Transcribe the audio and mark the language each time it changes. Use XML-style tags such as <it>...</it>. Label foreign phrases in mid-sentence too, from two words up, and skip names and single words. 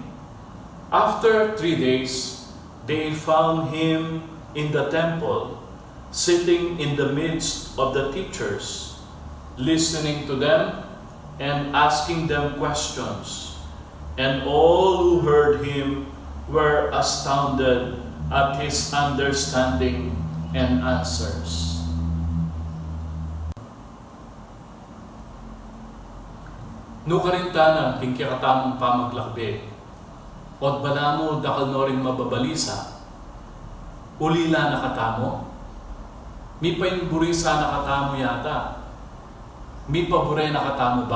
<en>After 3 days, they found him in the temple, sitting in the midst of the teachers, listening to them and asking them questions. And all who heard him were astounded at his understanding and answers.</en> <pam>Nukarintana king kikatamong pamaglakbe, od balamo dakal no rin mababalisa, ulila nakatamo, mi painburisa nakatamo yata, mi pabure nakatamo ba?</pam>